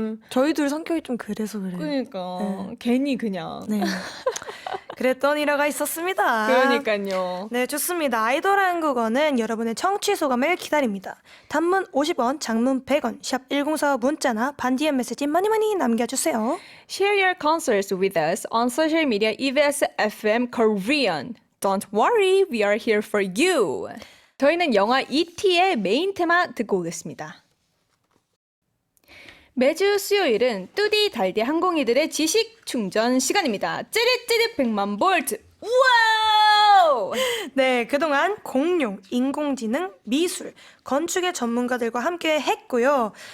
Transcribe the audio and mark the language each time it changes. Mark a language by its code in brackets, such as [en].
[ko] 저희 둘 성격이 좀 그래서 그래요. 그러니까 괜히 그냥. 네. 그랬던 일화가 있었습니다. 그러니까요. 네, 좋습니다. 아이돌 한국어는 여러분의 청취 소감을 기다립니다. 단문 50원, 장문 100원, 샵 1045 문자나 반디의 메시지 많이 남겨주세요. [en] Share your concerts with us on social media EBS FM Korean. Don't worry, we are here for you. [ko] 저희는 영화 E.T.의 메인 테마 듣고 오겠습니다. 매주 수요일은 뚜디 달디 항공이들의 지식 충전 시간입니다. 찌릿찌릿 100만 볼트. 와우! 네, 그동안 공룡, 인공지능, 미술, 건축의 전문가들과 함께 했고요.